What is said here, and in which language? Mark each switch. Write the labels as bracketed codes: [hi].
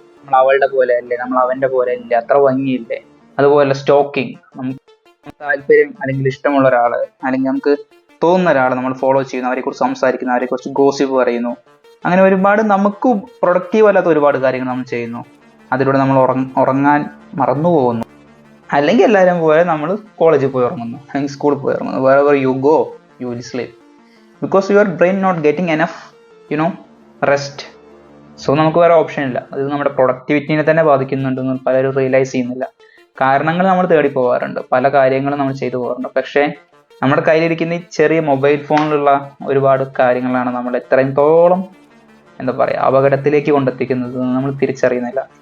[ml] നമ്മൾ അവളുടെ പോലെ അല്ലേ, നമ്മൾ അവൻ്റെ പോലെ ഇല്ലേ, അത്ര ഭംഗിയില്ലേ. അതുപോലെ സ്റ്റോക്കിങ്, നമുക്ക് താല്പര്യം അല്ലെങ്കിൽ ഇഷ്ടമുള്ള ഒരാൾ അല്ലെങ്കിൽ നമുക്ക് തോന്നുന്ന ഒരാൾ നമ്മൾ ഫോളോ ചെയ്യുന്നു, അവരെക്കുറിച്ച് സംസാരിക്കുന്നു, അവരെക്കുറിച്ച് ഗോസിപ്പ് പറയുന്നു. അങ്ങനെ ഒരുപാട് നമുക്ക് പ്രൊഡക്റ്റീവ് അല്ലാത്ത ഒരുപാട് കാര്യങ്ങൾ നമ്മൾ ചെയ്യുന്നു. അതിലൂടെ നമ്മൾ ഉറങ്ങാൻ മറന്നു പോകുന്നു. അല്ലെങ്കിൽ എല്ലാവരും പോലെ നമ്മൾ കോളേജിൽ പോയി ഉറങ്ങുന്നു, അല്ലെങ്കിൽ സ്കൂളിൽ പോയി ഉറങ്ങുന്നു. [en] wherever you go you will sleep because your brain not getting enough rest. [ml] So നമുക്ക് വേറെ ഓപ്ഷൻ ഇല്ല. അത് നമ്മുടെ പ്രൊഡക്ടിവിറ്റിനെ തന്നെ ബാധിക്കുന്നുണ്ടെന്ന് പലരും റിയലൈസ് ചെയ്യുന്നില്ല. കാരണങ്ങൾ നമ്മൾ തേടി പോകാറുണ്ട്, പല കാര്യങ്ങളും നമ്മൾ ചെയ്തു പോകാറുണ്ട്. പക്ഷേ നമ്മുടെ കയ്യിലിരിക്കുന്ന ഈ ചെറിയ മൊബൈൽ ഫോണിലുള്ള ഒരുപാട് കാര്യങ്ങളാണ് നമ്മൾ എത്രത്തോളം അപകടത്തിലേക്ക് കൊണ്ടെത്തിക്കുന്നത് നമ്മൾ തിരിച്ചറിയുന്നില്ല.